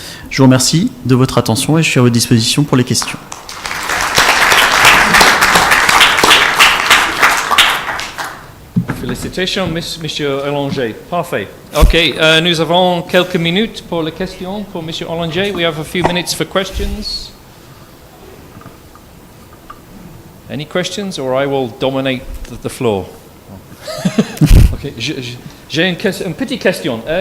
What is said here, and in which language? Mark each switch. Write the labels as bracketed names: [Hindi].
[French] Je vous remercie de votre attention et je suis à votre disposition pour les questions. Félicitations, Monsieur Hollanger. Parfait. OK, nous avons quelques minutes pour les questions pour Monsieur Hollanger. [English] We have a few minutes for questions. Any questions, or I will dominate the floor? [French] OK, j'ai une petite question.